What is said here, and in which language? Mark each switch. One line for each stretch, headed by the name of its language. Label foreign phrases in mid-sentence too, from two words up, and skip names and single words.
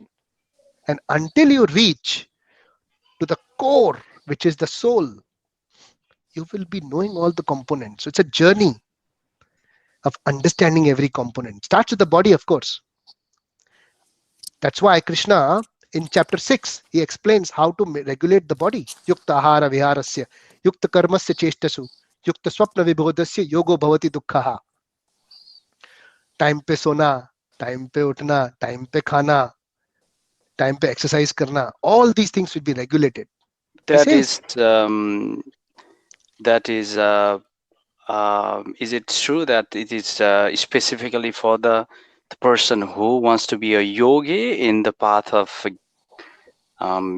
English: And until you reach to the core, which is the soul, you will be knowing all the components. So it's a journey of understanding every component. Starts with the body, of course. That's why Krishna in chapter 6 he explains how to regulate the body.
Sanskrit: युक्त आहार विहारस्य, युक्त कर्मस्य चेष्टसु, युक्त स्वप्न विबोधस्य योगो भवति दुःखहा.
Hindi: टाइम पे सोना, टाइम पे उठना, टाइम पे खाना, टाइम पे एक्सरसाइज़ करना,
English: all these things will be regulated. That He says, is it true that it is specifically for the person who wants to be a yogi in the path of um,